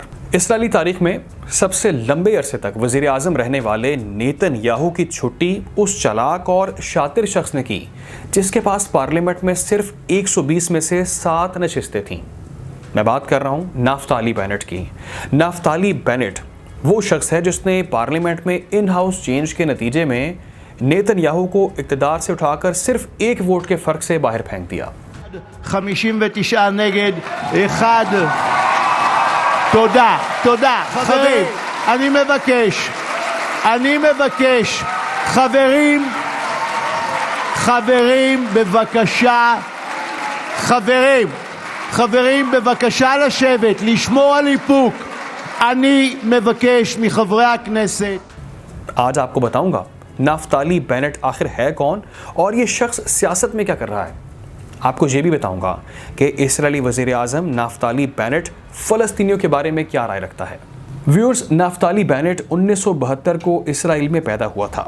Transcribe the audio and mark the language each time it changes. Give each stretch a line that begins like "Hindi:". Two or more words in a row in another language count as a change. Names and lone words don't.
Urdu: اسرائیلی تاریخ میں سب سے لمبے عرصے تک وزیر اعظم رہنے والے نیتن یاہو کی چھٹی اس چالاک اور شاطر شخص نے کی جس کے پاس پارلیمنٹ میں صرف 120 میں سے 7 نشستیں تھیں. میں بات کر رہا ہوں نفتالی بینیٹ کی۔ نفتالی بینیٹ وہ شخص ہے جس نے پارلیمنٹ میں
English: in house change
Urdu: کے نتیجے میں نیتن یاہو کو اقتدار سے اٹھا کر صرف 1 ووٹ کے فرق سے باہر پھینک دیا.
Hebrew: 59 נגד, 1. תודה. חברים, אני מבקש, חברים, בבקשה, חברים, בבקשה לשבת, לשמור על איפוק. אני מבקש מחברי הכנסת.
Urdu: آج آپ کو بتاؤں گا نفتالی بینیٹ آخر ہے کون اور یہ شخص سیاست میں کیا کر رہا ہے. آپ کو یہ بھی بتاؤں گا کہ اسرائیلی وزیر اعظم نفتالی بینیٹ فلسطینیوں کے بارے میں کیا رائے رکھتا ہے. ویورز، نفتالی بینیٹ 1972 کو اسرائیل میں پیدا ہوا تھا.